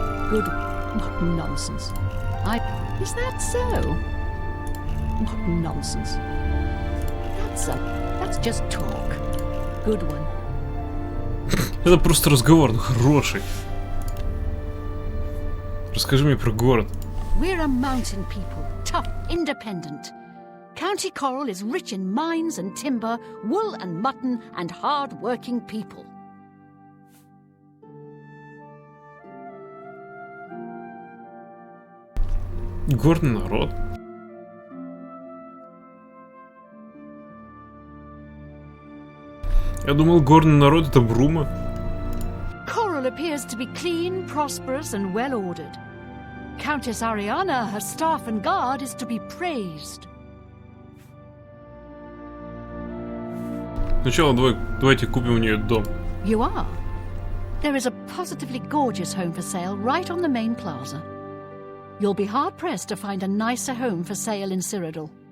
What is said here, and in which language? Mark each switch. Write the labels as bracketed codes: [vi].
[en] Good... What nonsense. Is that so? What nonsense. That's just talk. Good one. [ru] Это просто разговор, но хороший. Расскажи мне про город. [en] We're a mountain people, tough, independent. County Coral is rich in mines and timber, wool and mutton, and hard-working people. [ru] Горный народ. Я думал, горный народ это Брума. [en] Coral appears to be clean, prosperous, and well-ordered. Countess Ariana, her staff and guard, is to be praised. [ru] Сначала давайте купим у нее дом. [en] You are. There is a positively gorgeous home for sale right on the main plaza. You'll be hard-pressed to find a nicer home for sale in Cyrodiil.